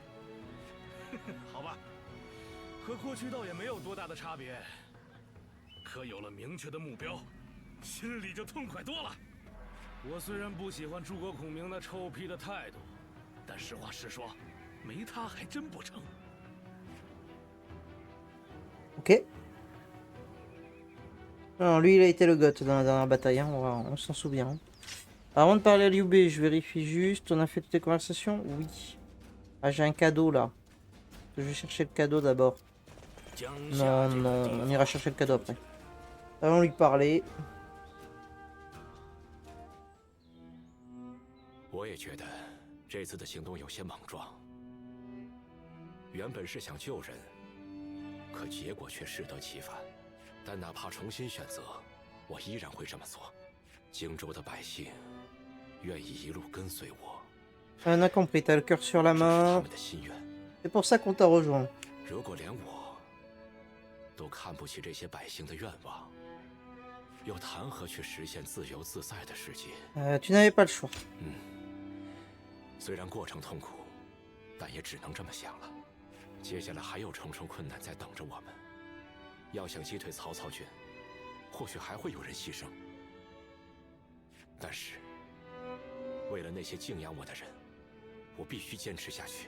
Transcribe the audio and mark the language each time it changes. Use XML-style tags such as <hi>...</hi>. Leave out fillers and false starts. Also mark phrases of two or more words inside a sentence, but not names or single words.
<zh>好吧，和过去倒也没有多大的差别。可有了明确的目标，心里就痛快多了。我虽然不喜欢诸葛孔明那臭屁的态度，但实话实说，没他还真不成。</zh> <fr>Ok. Alors, lui, il a été le GOAT dans la dernière bataille. Hein. On s'en souvient. Avant de parler à Liu Bei, je vérifie juste. On a fait toutes les conversations? Oui. Ah, j'ai un cadeau là. Je vais chercher le cadeau d'abord. Non, non, on ira chercher le cadeau après. Allons lui parler.</fr> <zh>我也觉得这次的行动有些莽撞。原本是想救人，可结果却适得其反。但哪怕重新选择，我依然会这么做。荆州的百姓愿意一路跟随我。</zh> <fr>On a compris, t'as le cœur sur la</fr> <zh>这是他</zh> <fr>main.</fr> <zh>们的心愿。</zh> <fr>C'est pour ça qu'on t'a rejoint.</fr> <zh>如果连我都看不起这些百姓的愿望，又谈何去实现自由自在的世界？</zh> <fr>Tu n'avais pas le choix.</fr> <zh>虽然过程痛苦，但也只能这么想了。接下来还有重重困难在等着我们。要想击退曹操军，或许还会有人牺牲，但是为了那些敬仰我的人，我必须坚持下去。</zh>